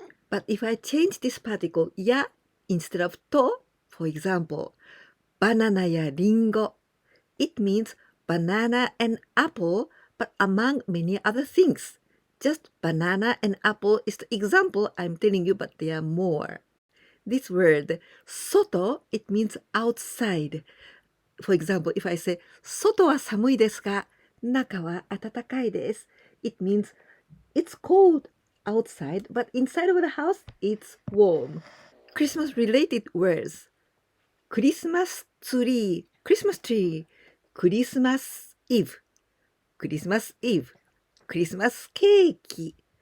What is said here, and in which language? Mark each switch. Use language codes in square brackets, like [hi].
[en] But if I change this particle, や instead of と, for example, [ja] バナナやリンゴ, [en] it means banana and apple, but among many other things. Just banana and apple is the example I'm telling you, but there are more. This word, 外, it means outside. For example, if I say, [ja] 外は寒いですが、中は暖かいです. [en] It means it's cold outside, but inside of the house, it's warm. Christmas-related words. Christmas tree, Christmas tree, Christmas Eve, Christmas Eve, Christmas cake.